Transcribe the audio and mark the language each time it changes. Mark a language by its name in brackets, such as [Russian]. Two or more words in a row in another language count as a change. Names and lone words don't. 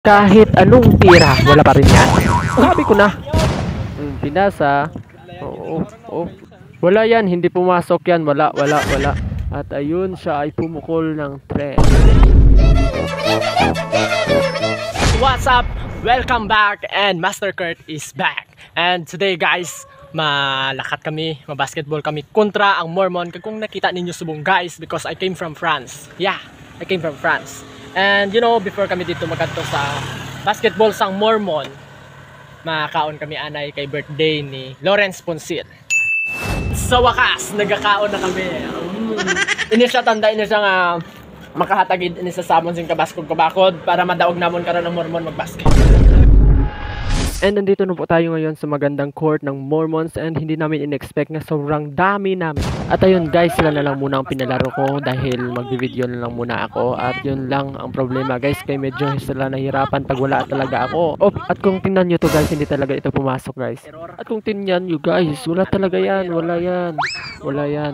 [Filipino] Kahit anong tira, wala pa rin yan. Sabi ko na. Pinasa. Oo, oo. Wala yan, hindi pumasok yan. Wala. At ayun, siya ay pumukol ng 3. [English] What's up? Welcome back and Master Kurt is back. And today guys, [Hiligaynon] malakat kami, mabasketball kami kontra ang Mormon. Kung nakita ninyo subong [English] guys, because I came from France. Yeah, I came from France. And you know, before [Hiligaynon] kami dito magkanto sa basketball sang Mormon, makaon kami anay kay birthday ni Lawrence Ponsil. Sa wakas, nagkakaon na kami. Ini siya tanda, ini siya nga makahatagid ini sa samon sing kabaskog-kabakod para madaog namon karon ng Mormon magbasket. [Filipino] And nandito na po tayo ngayon sa magandang court ng Mormons and hindi namin in-expect na sobrang dami namin. At ayun guys, sila na lang muna ang pinalaro ko dahil mag-video na lang muna ako. At yun lang ang problema guys, kaya medyo sila nahirapan pag wala talaga ako. At kung tingnan nyo to guys, hindi talaga ito pumasok guys. At kung tingnan nyo guys, wala talaga yan, wala yan.